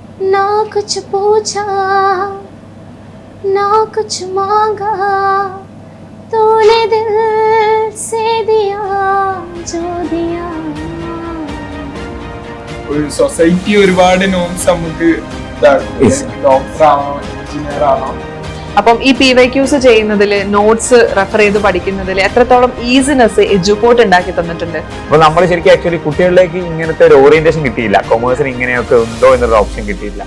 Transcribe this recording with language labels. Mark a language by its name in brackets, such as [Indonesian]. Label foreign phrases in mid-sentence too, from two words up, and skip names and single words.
[Hindi] ना कुछ पूछा ना कुछ मांगा तूने दिल से दिया जो दिया. [Malayalam] ഒരു സൊസൈറ്റി ഒരുപാട് നോംസ് നമുക്ക് ഡോക്ടർ ആണോ എഞ്ചിനീയർ ആണോ. അപ്പം ഈ PYQs ചെയ്യുന്നതിൽ [English] notes refer [Malayalam] ചെയ്ത് പഠിക്കുന്നതിൽ എത്രത്തോളം ഈസിനെസ് എഡ്യൂപോർട്ട് ഉണ്ടാക്കി തന്നിട്ടുണ്ട്. അപ്പൊ നമ്മൾ ശരിക്കും ആക്ച്വലി കുട്ടികളിലേക്ക് ഇങ്ങനത്തെ ഒരു ഓറിയന്റേഷൻ കിട്ടിയില്ല, കൊമേഴ്സിന് ഇങ്ങനെയൊക്കെ ഉണ്ടോ എന്നൊരു ഓപ്ഷൻ കിട്ടിയില്ല.